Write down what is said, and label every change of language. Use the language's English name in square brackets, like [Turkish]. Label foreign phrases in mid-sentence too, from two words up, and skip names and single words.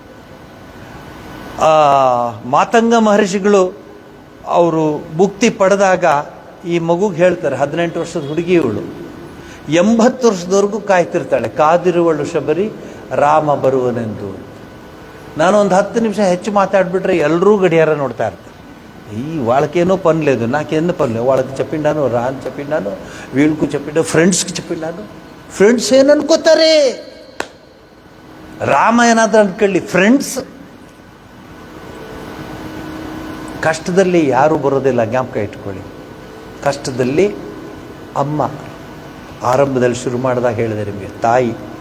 [Kannada] ಮಾತಂಗ ಮಹರ್ಷಿಗಳು ಅವರು ಮುಕ್ತಿ ಪಡೆದಾಗ ಈ ಮಗುಗೆ ಹೇಳ್ತಾರೆ, 18 ವರ್ಷದ ಹುಡುಗಿ ಇವಳು, 80 ವರ್ಷದವರೆಗೂ ಕಾಯ್ತಿರ್ತಾಳೆ, ಕಾದಿರುವಳು ಶಬರಿ ರಾಮ ಬರುವನೆಂದು. ನಾನೊಂದು 10 ನಿಮಿಷ ಹೆಚ್ಚು ಮಾತಾಡ್ಬಿಟ್ರೆ ಎಲ್ಲರೂ ಗಡಿಯಾರ ನೋಡ್ತಾ ಇರ್ತಾರೆ. [Telugu] ఈ వాళ్ళకేనో పని లేదు, నాకేందో పని లేదు. వాళ్ళకి చెప్పిండాను, రాని చెప్పిండాను, వీళ్ళకు చెప్పిండాను, ఫ్రెండ్స్కి చెప్పిండాను. [Kannada] ಫ್ರೆಂಡ್ಸ್ ಏನು ಅನ್ಕೋತಾರೆ? ರಾಮ ಏನಾದರೂ ಅನ್ಕೊಳ್ಳಿ, ಫ್ರೆಂಡ್ಸ್. ಕಷ್ಟದಲ್ಲಿ ಯಾರೂ ಬರೋದಿಲ್ಲ, ಜ್ಞಾಪಕ ಇಟ್ಕೊಳ್ಳಿ. ಕಷ್ಟದಲ್ಲಿ ಅಮ್ಮ, ಆರಂಭದಲ್ಲಿ ಶುರು ಮಾಡಿದಾಗ ಹೇಳಿದೆ ನಿಮಗೆ, ತಾಯಿ.